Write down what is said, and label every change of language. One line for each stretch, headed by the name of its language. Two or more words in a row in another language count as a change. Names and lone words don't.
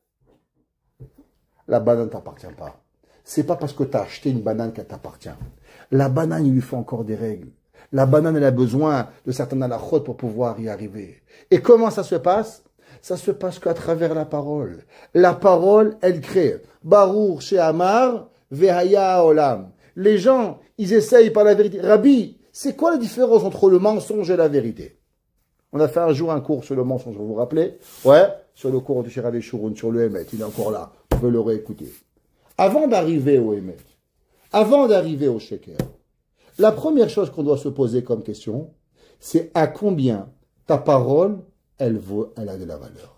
French: La banane ne t'appartient pas. C'est pas parce que tu as acheté une banane qu'elle t'appartient. La banane, il lui faut encore des règles. La banane, elle a besoin de certaines halachot pour pouvoir y arriver. Et comment ça se passe? Ça se passe qu'à travers la parole. La parole, elle crée.
Hebrew: ברוך שאמר והיה עולם.
French: Les gens, ils essayent par la vérité. Rabbi, c'est quoi la différence entre le mensonge et la vérité? On a fait un jour un cours sur le mensonge, vous vous rappelez? Ouais, sur le cours du Rabbi Shurun, sur le Emet, il est encore là. On peut le réécouter. Avant d'arriver au Emet, avant d'arriver au Sheker, la première chose qu'on doit se poser comme question, c'est à combien ta parole elle a de la valeur.